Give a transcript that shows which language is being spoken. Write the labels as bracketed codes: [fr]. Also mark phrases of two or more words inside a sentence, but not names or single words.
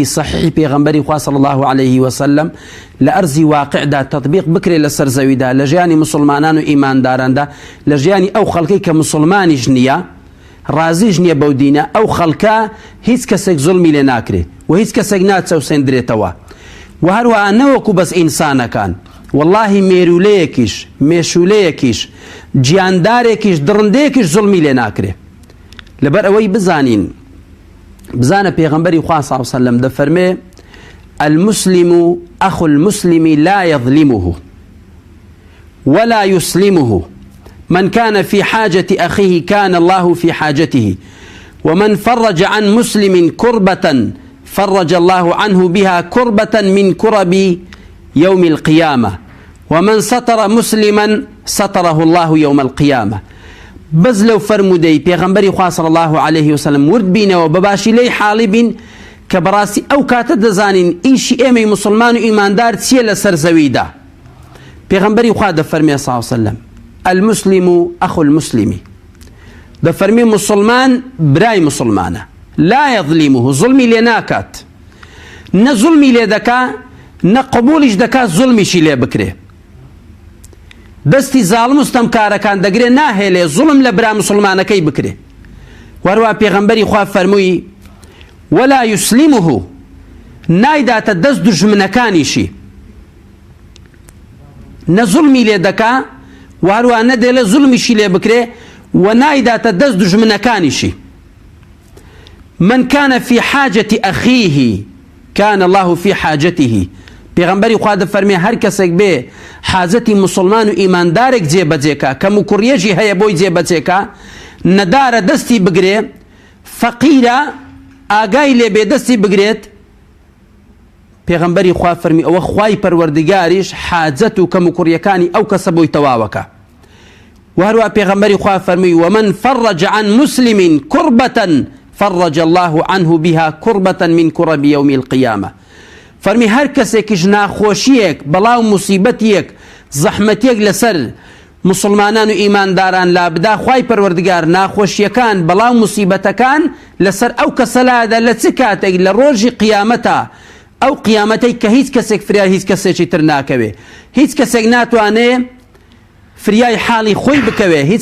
[ckb] صحیحی پێغەمبەری خوا [ar] صلی الله عليه وسلم [ckb] لە ئەرزی واقعدا تەطبیق بکرێت لە سەرزەویدا لە ژیانی مسلمانان و ئیمانداراندا لە ژیانی ئەو خەڵکەی کە مسلمانیش نییە ڕازیش نییە بەو دینە ئەو خەڵکە هیچ کەسێک زوڵمی لێ ناکرێت و هیچ کەسێک ناچەوسێندرێتەوە و هەروەها نەوەکو بەس ئینسانەکان واللهی مێرولەیەکیش مێشولەیەکیش گیاندارێکیش دڕندەیەکیش زوڵمی لێ ناکرێت. لەبەر ئەوەی بزانە پێغەمبەری خوا [ar] صلی الله علیه وسلم دەفەرمێ المسلم أخو المسلم لا يظلمه ولا يسلمه من كان في حاجة أخيه كان الله في حاجته ومن فرج عن مسلم كربة فرج الله عنه بها كربة من كرب يوم القيامة ومن ستر مسلما ستره الله يوم القيامة. [ckb] بەس لەو فەرمودەی پێغەمبەری خوا [ar] صلی الله عليه وسلم [ckb] ورد بینەوە بەباشی لێی حاڵی بین کە بەڕاستی ئەو کاتە دەزانین ئیشی ئێمەی مسلمان و ئیماندار چییە لە سەر زەویدا. پێغەمبەری خوا دەفەرمێ [ar] صلی الله عليه وسلم المسلم أخو المسلم [ckb] دەفەرمێ مسلمان برای مسلمانە [ar] لا يظلمه [ckb] زوڵمی لێ ناکات نە زوڵمی لێ دەکا نە قبولیش دەکات زوڵمیشی لێ بکرێ. دەستی زاڵم وستەمکارەکان دەگرێ ناهێلێ زوڵم لە برا مسلمانەکەی بکرێ. وەروە پێغەمبەری خوا فەرمووی [ar] ولا يسلمه [ckb] نایداتە دەست دوژمنەکانیشی نە زوڵمی لێ دەکا وەروە نەدێڵێ زوڵمیشی لێ بکرێ و نایداتە دەست دوژمنەکانیشی. [ar] من كان في حاجة أخيه كان الله في حاجته. [ckb] پێغەمبەری خوا دەفەرمێ هەر کەسێک بێ حاجەتی مسلمان و ئیماندارێک جێبەجێکە کە موکوڕیەکی هەیە بۆی جێبەجێکە نەدارە دەستی بگرێ فەقیرە ئاگای لێ بێ دەستی بگرێت. پێغەمبەری خوا فەرمی ئەوە خوای پەروەردگاریش حاجەت و کە موکوڕیەکانی ئەو کەسە بۆی تەواوەکە. و هەروە پێغەمبەری خوا فەرمی [ar] ومن فرج عن مسلم كربة فرج الله عنه بها كربة من كرب يوم القيامة. [ckb] فەرمی هەر کەسێکیش ناخۆشیەک بەڵاو موسیبەتیەک زەحمەتیەک لەسەر مسلمانان و ئیمانداران لا بدا خوای پەروەردگار ناخۆشیەکان بەڵاو موسیبەتەکان لەسەر ئەو کەسەلادا لە چ کاتێک لە ڕۆژی قیامەتە ئەو قیامەتەی کە هیچ کەسێک فریای هیچ کەسێکی تر ناکەوێ هیچ کەسێک ناتوانێ فریای حاڵی خۆی بکەوێ هیچ